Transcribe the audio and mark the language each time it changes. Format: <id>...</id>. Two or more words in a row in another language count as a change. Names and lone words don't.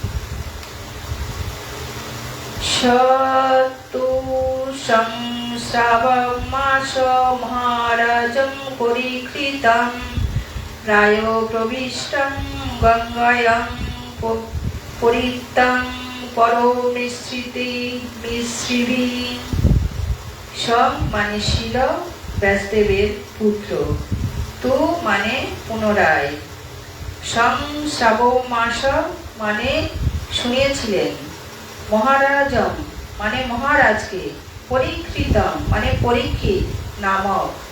<sa>शतु संश्रावमास महाराजं परीक्षितं प्रायो प्रविष्टं गंगायां परितं परो मिश्रिभिः।</sa> <bn>সব মানে ছিল ব্যাসদেবের পুত্র, তু মানে পুনরায়, সংশ্রাবমাস মানে শুনিয়েছিলেন, মহারাজম মানে মহারাজকে, পরীক্ষিতম মানে পরীক্ষিত নামক,</bn>